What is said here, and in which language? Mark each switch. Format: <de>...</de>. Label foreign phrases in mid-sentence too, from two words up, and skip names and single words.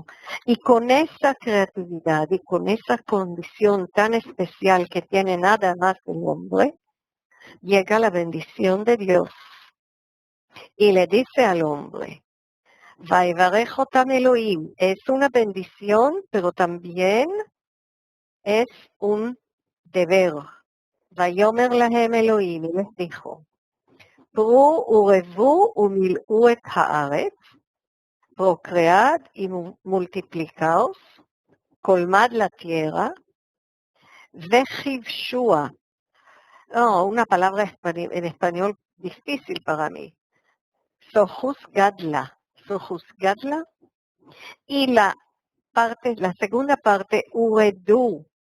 <es>Y con esa creatividad y con esa condición tan especial que tiene nada más el hombre, llega la bendición de Dios. Y le dice al hombre,</es> <he>ויברך אתם אלהים,</he> <es>es una bendición, pero también es un deber.</es> <he>ויאמר להם אלהים,</he> <es>y les dijo,</es> <he>פרו ורבו ומלאו את הארץ,</he> <es>procread y multiplicaos, colmad la tierra, vechivshua. Una palabra en español difícil para mí. Sojuzgadla. Y la segunda parte, uredu.</es>